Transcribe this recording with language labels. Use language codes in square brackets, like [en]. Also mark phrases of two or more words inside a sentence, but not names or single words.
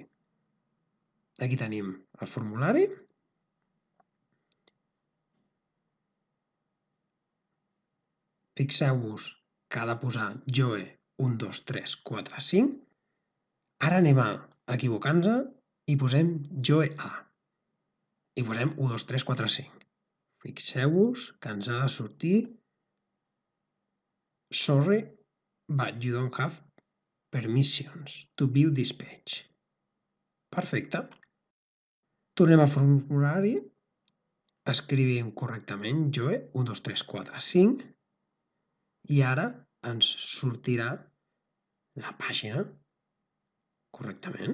[ca] Aquí tenim el formulari. Fixeu-vos que ha de posar Joe 1, 2, 3, 4, 5. Ara anem a equivocar-nos i posem Joe A. I posem 1, 2, 3, 4, 5. Fixeu-vos que ens ha de sortir [en] Sorry, but you don't have permissions to view this page. [ca] Perfecte. Tornem al formulari, escrivim correctament Joe 1, 2, 3, 4, 5 i ara ens sortirà la pàgina correctament.